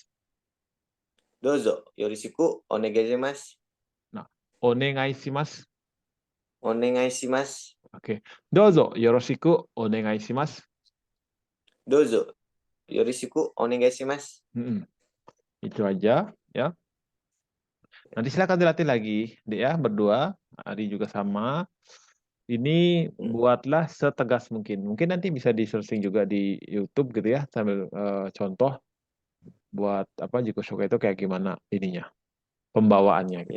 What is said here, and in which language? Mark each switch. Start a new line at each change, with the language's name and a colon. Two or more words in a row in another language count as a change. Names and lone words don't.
Japanese: どうぞよろしくお願いします. Nah, お願いします. お願いします.
Indonesian: Oke.
Japanese: どうぞよろしくお願いします. どうぞよろしくお願いします.
Indonesian: Itu aja ya. Nanti silakan dilatih lagi, Dek ya, berdua. Ari juga sama. Ini buatlah setegas mungkin. Mungkin nanti bisa di searching juga di YouTube gitu ya, sambil contoh buat apa
Japanese: 自己紹介
Indonesian: itu kayak gimana ininya, pembawaannya gitu.